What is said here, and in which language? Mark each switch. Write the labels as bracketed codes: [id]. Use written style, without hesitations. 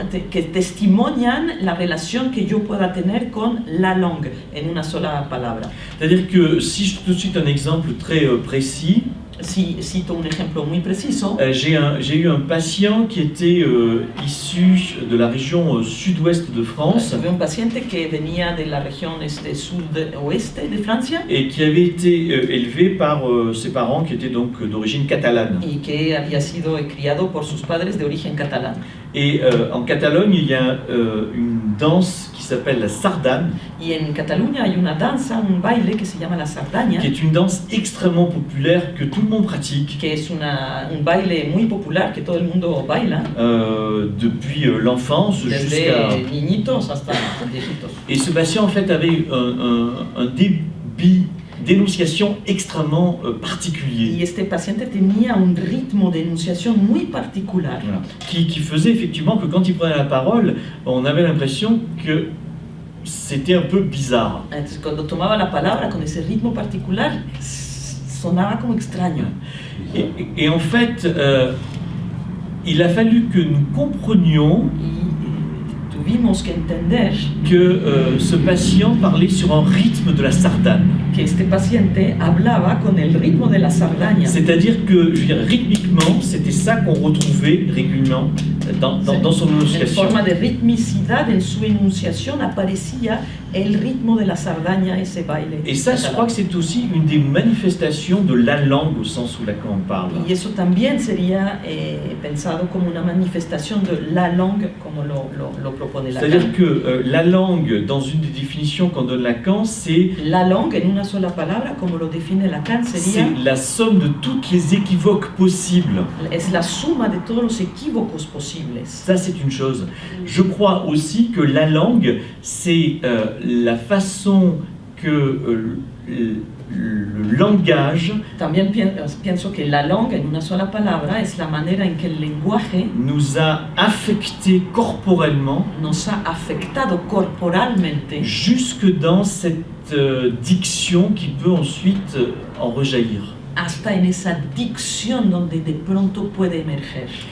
[es] que testimonian la relación que yo pueda tener con la langue en una sola palabra. [fr] C'est-à-dire que si je te cite un exemple très précis, [es] Si cito un ejemplo muy preciso, [fr] j'ai eu un patient qui était issu de la région sud-ouest de France [es] tuve un paciente que venía de la región sud-oeste de Francia [fr] et qui avait été élevé par ses parents qui étaient donc d'origine catalane. [es] y que había sido criado por sus padres de origen catalán. [fr] Et en Catalogne, il y a une danse qui s'appelle la sardane, [es] Y en Cataluña hay una danza, un baile que se llama la sardaña, [fr] qui est une danse extrêmement populaire que tout le monde pratique [es] que es un baile muy popular que todo el mundo baila, [fr] depuis l'enfance jusqu'à... [es] desde niñitos hasta viejitos. [fr] Et ce patient en fait avait un débit d'énonciation extrêmement particulier. [es] Y este paciente tenía un ritmo de enunciación muy particular, [fr] Voilà. Qui faisait effectivement que quand il prenait la parole, on avait l'impression que c'était un peu bizarre. [es] entonces cuando tomaba la palabra con ese ritmo particular sonaba como extraño. [fr] Et en fait, il a fallu que nous comprenions [es] Y tuvimos que entender [fr] que ce patient parlait sur un rythme de la sardane. [es] que este paciente hablaba con el ritmo de la sardaña. [fr] C'est-à-dire que, je veux dire, rythmiquement, c'était ça qu'on retrouvait régulièrement dans son [es] En [fr] énonciation. [es] forma de ritmicidad en su enunciación aparecía el ritmo de la sardaña, ese baile. [fr] Et ça, je crois que c'est aussi une des manifestations de la langue au sens où Lacan en parle. [es] Y eso también sería pensado como una manifestación de la langue, como lo propone Lacan. [fr] C'est-à-dire que la langue, dans une des définitions qu'on donne Lacan, c'est [es] La langue, en una sola palabra, como lo define Lacan, sería [fr] la somme de toutes les équivoques possibles. [es] es la suma de todos los equívocos posibles. [fr] Ça, c'est une chose. Je crois aussi que la langue, c'est la façon que le langage [es] También pienso que la langue, en una sola palabra, es la manera en que el lenguaje [fr] nous a affectés corporellement [es] nos ha afectado corporalmente [fr] jusque dans cette diction qui peut ensuite en rejaillir. [es] hasta en esa dicción donde de pronto puede emerger.